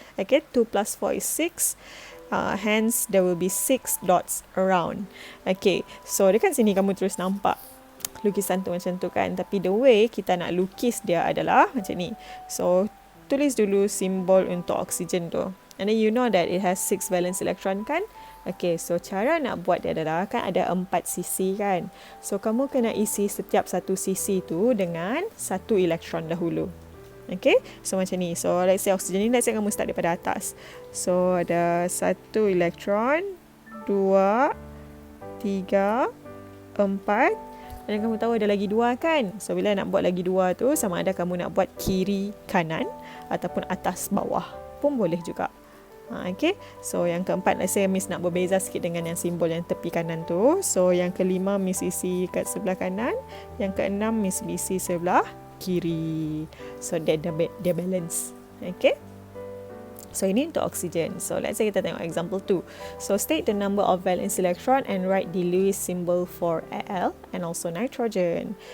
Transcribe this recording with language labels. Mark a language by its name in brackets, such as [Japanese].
[English] Okay, 2 plus 4 is 6. Hence there will be 6 dots around. [Malay] Okay, so dekat sini kamu terus nampak lukisan tu macam tu kan, tapi [English] the way [Malay] kita nak lukis dia adalah macam ni. So tulis dulu simbol untuk oksigen tu. [English] And then you know that it has 6 valence electron kan? [Malay] Okay, so cara nak buat dia adalah kan ada 4 sisi kan. So kamu kena isi setiap satu sisi tu dengan 1 elektron dahulu. Okay, so macam ni. So let's say oksigen ni, let's say kamu start daripada atas. So ada 1 elektron, 2, 3, 4. Dan kamu tahu ada lagi 2 kan. So bila nak buat lagi 2 tu, sama ada kamu nak buat kiri kanan ataupun atas bawah pun boleh juga. Okay, so yang keempat, let's say Miss nak berbeza sikit dengan yang simbol yang tepi kanan tu. So yang kelima Miss isi kat sebelah kanan, yang keenam Miss isi sebelah kiri. So dia balance. Okay, so ini untuk oksigen. So let's say kita tengok example 2. [English] So state the number of valence electron and write the Lewis symbol for Al and also nitrogen.